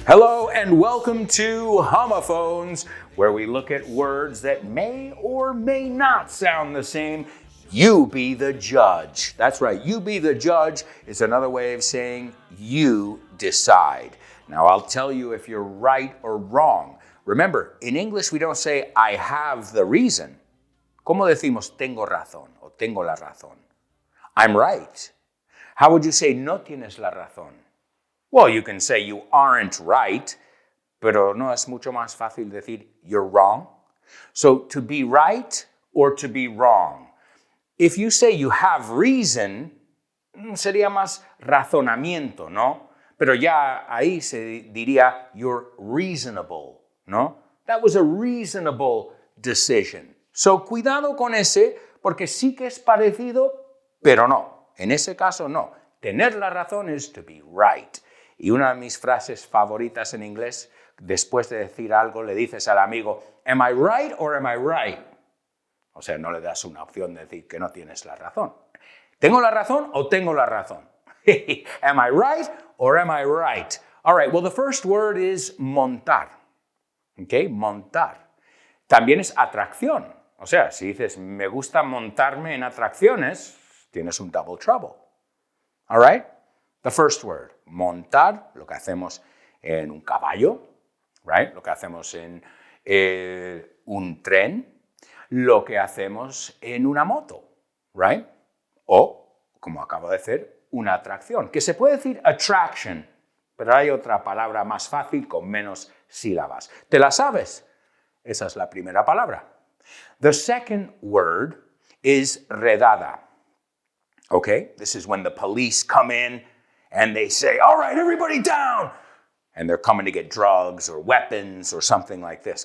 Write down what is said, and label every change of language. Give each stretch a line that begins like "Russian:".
English: Hello and welcome to Homophones, where we look at words that may or may not sound the same. You be the judge. That's right, you be the judge is another way of saying you decide. Now I'll tell you if you're right or wrong. Remember, in English we don't say I have the reason.
Spanish: ¿Cómo decimos tengo razón o tengo la razón?
English: I'm right. How would you say
Spanish: no tienes la razón?
English: Well, you can say you aren't right,
Spanish: pero no es mucho más fácil decir
English: you're wrong. So to be right or to be wrong. If you say you have reason,
Spanish: sería más razonamiento, ¿no? Pero ya ahí se diría
English: you're reasonable,
Spanish: ¿no?
English: That was a reasonable decision.
Spanish: So cuidado con ese, porque sí que es parecido, pero no. En ese caso, no. Tener la razón es
English: to be right.
Spanish: Y una de mis frases favoritas en inglés, después de decir algo le dices al amigo,
English: am I right or am I right?
Spanish: O sea, no le das una opción de decir que no tienes la razón. ¿Tengo la razón o tengo la razón?
English: Am I right or am I right? All right, well, the first word is montar.
Spanish: Okay, montar. También es atracción. O sea, si dices, me gusta montarme en atracciones, tienes un
English: double trouble. All right? The first word,
Spanish: montar, lo que hacemos en un caballo, right? Lo que hacemos en un tren, lo que hacemos en una moto, right? O, como acabo de decir, una atracción, que se puede decir attraction, pero hay otra palabra más fácil con menos sílabas. ¿Te la sabes? Esa es la primera palabra.
English: The second word is redada. Okay? This is when the police come in and they say, all right, everybody down. And they're coming to get drugs or weapons or something like this.